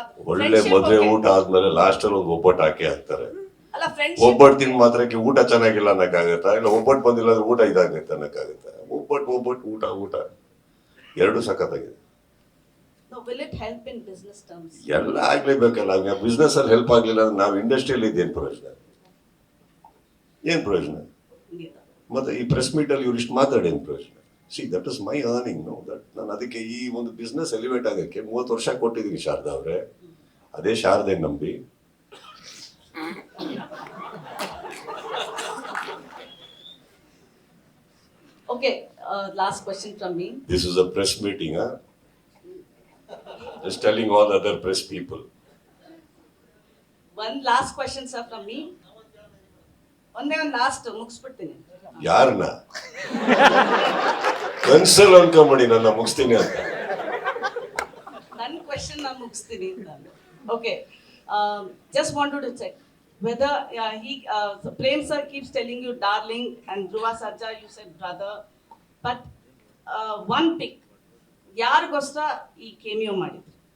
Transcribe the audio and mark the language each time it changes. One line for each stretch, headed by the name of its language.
Kannada: ಒಳ್ಳೆ ಮದುವೆ ಊಟ ಆದ್ಮೇಲೆ ಲಾಸ್ಟ್ ಅಲ್ಲಿ ಒಂದು ಒಬ್ಬಟ್ಟು ಹಾಕಿ ಹಾಕ್ತಾರೆ. ಅಲ್ಲ ಫ್ರೆಂಡ್ಶಿಪ್ ಒಬ್ಬಟ್ಟು ತಿಂದ ಮಾತ್ರಕ್ಕೆ ಊಟ ಚೆನ್ನಾಗಿಲ್ಲ ಅನ್ನಕ್ಕಾಗತ್ತಾ? ಇಲ್ಲ ಒಬ್ಬಟ್ಟು ಬಂದಿಲ್ಲ ಅಂದ್ರೆ ಊಟ ಇದಾಗತ್ತೆ ಅನ್ನಕ್ಕಾಗತ್ತಾ? ಒಬ್ಬಟ್ಟು ಊಟ ಎರಡು ಸಖತ್ತಾಗಿದೆ.
English: No, will it help in business terms?
Kannada: ಎಲ್ಲ ಆಗ್ಲೇಬೇಕಲ್ಲ. ಬಿಸ್ನೆಸ್ ಅಲ್ಲಿ ಹೆಲ್ಪ್ ಆಗ್ಲಿಲ್ಲ ಅಂದ್ರೆ ನಾವು ಇಂಡಸ್ಟ್ರಿಯಲ್ಲಿ ಇದೇನು ಪ್ರಯೋಜನ? ಏನ್ ಪ್ರಯೋಜನ? ಮತ್ತೆ ಈ ಪ್ರೆಸ್ ಮೀಟ್ ಅಲ್ಲಿ ಇವ್ರು ಇಷ್ಟು ಮಾತಾಡೇನು ಪ್ರಯೋಜನ?
English: See that is my earning.
Kannada: No that ನಾನು ಅದಕ್ಕೆ ಈ ಒಂದು ಬಿಸ್ನೆಸ್ ಎಲಿವೇಟ್ ಆಗಕ್ಕೆ 30 ವರ್ಷ ಕೊಟ್ಟಿದ್ದೀನಿ ಶಾರದಾ ಅವ್ರೆ. ಅದೇ ಶಾರದೆ ನಂಬಿ
English: Okay, last question from me. This is a press meeting, huh? Just telling all other press people. One last question, sir, from me.
Kannada: ಒಂದೇ ಒಂದು ಲಾಸ್ಟ್ ಮುಗಿಸ್ಬಿಡ್ತೀನಿ. ಯಾರನ್ನ ಕನ್ಸಲ್ ಅನ್ಕೊಂಬಿಡಿ ನನ್ನ ಮುಗಿಸ್ತೀನಿ ಅಂತ. ನನ್ನ ಕ್ವೆಶ್ಚನ್ ನಾನು ಮುಗಿಸ್ತೀನಿ ಅಂತ.
English: okay, just wanted to check whether Prem sir keeps telling you darling and Dhruva Sarja you said brother, but one pick
Kannada: ಯಾರಿಗೋಸ್ಕರ ಈ ಕೇಮಿಯೋ ಮಾಡಿದ್ರಿ?